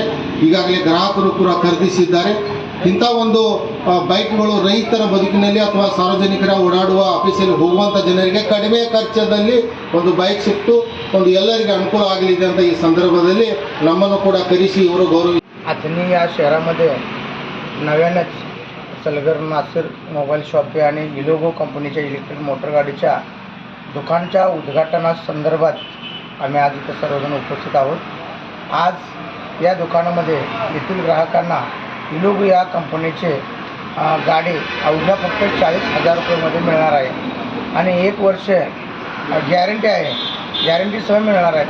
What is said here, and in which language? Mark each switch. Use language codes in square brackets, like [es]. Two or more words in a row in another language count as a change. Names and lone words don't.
[kn] ಈಗಾಗಲೇ ಗ್ರಾಹಕರು ಕೂಡ ಖರೀದಿಸಿದ್ದಾರೆ. ಇಂಥ ಒಂದು ಬೈಕ್ಗಳು ರೈತರ ಬದುಕಿನಲ್ಲಿ ಅಥವಾ ಸಾರ್ವಜನಿಕರ ಓಡಾಡುವ ಆಫೀಸಲ್ಲಿ ಹೋಗುವಂಥ ಜನರಿಗೆ ಕಡಿಮೆ ಖರ್ಚದಲ್ಲಿ ಒಂದು ಬೈಕ್ ಸಿಕ್ತು ಒಂದು ಎಲ್ಲರಿಗೆ ಅನುಕೂಲ ಆಗಲಿದೆ ಅಂತ ಈ संदर्भाದಲ್ಲಿ ನಮ್ಮನ್ನು ಕೂಡ ಕರೆಸಿ ಇವರು गौरव. [mr] अथणी या शहरामध्ये नव्यानंच सलगर नासिर मोबाईल शॉप आहे आणि इलोगो कंपनीच्या इलेक्ट्रिक मोटर गाडीच्या दुकानच्या उद्घाटनासंदर्भात आम्ही आज इथं सर्वजण उपस्थित आहोत. आज या दुकानामध्ये येथील ग्राहकांना इलोगो या कंपनीचे गाडी अवघ्या फक्त 40,000 रुपयामध्ये मिळणार आहे आणि 1 वर्ष गॅरंटी आहे, गॅरंटीसह मिळणार आहे.